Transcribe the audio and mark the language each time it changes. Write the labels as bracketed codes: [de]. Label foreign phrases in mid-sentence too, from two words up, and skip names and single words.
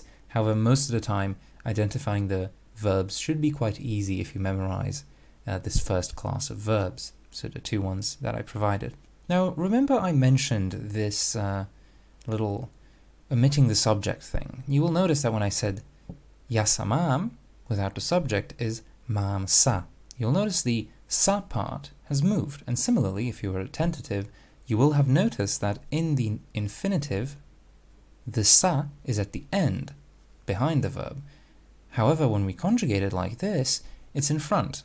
[en] However, most of the time, identifying the verbs should be quite easy if you memorize this first class of verbs, so the 2 ones that I provided. Now, remember I mentioned this little omitting the subject thing. You will notice that when I said [sk] ja sa mám, [en] without the subject, is [sk] mám sa. [en] You'll notice the sa part has moved, and similarly, if you were attentive, you will have noticed that in the infinitive, the sa is at the end, behind the verb. However, when we conjugate it like this, it's in front.